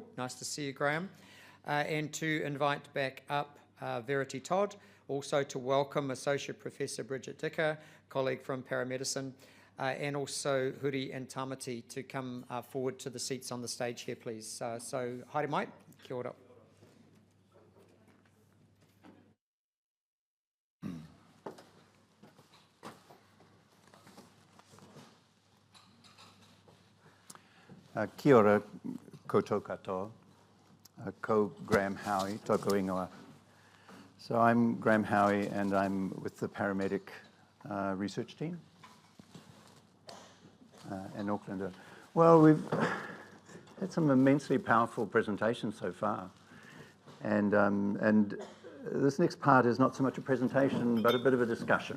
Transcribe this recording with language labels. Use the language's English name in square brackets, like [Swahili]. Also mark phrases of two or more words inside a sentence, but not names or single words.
[English] Nice to see you, Graham. And to invite back up Verity Todd, also to welcome Associate Professor Bridget Dicker, colleague from Paramedicine, and also Huri and Tamati to come forward to the seats on the stage here, please. So, [Māori] haere mai, kia ora. Kia ora koutou katoa, ko Graham Howie, toko ingoa. [English] So I'm Graham Howie and I'm with the Paramedic research team in Auckland. Well, we've had some immensely powerful presentations so far. And this next part is not so much a presentation, but a bit of a discussion.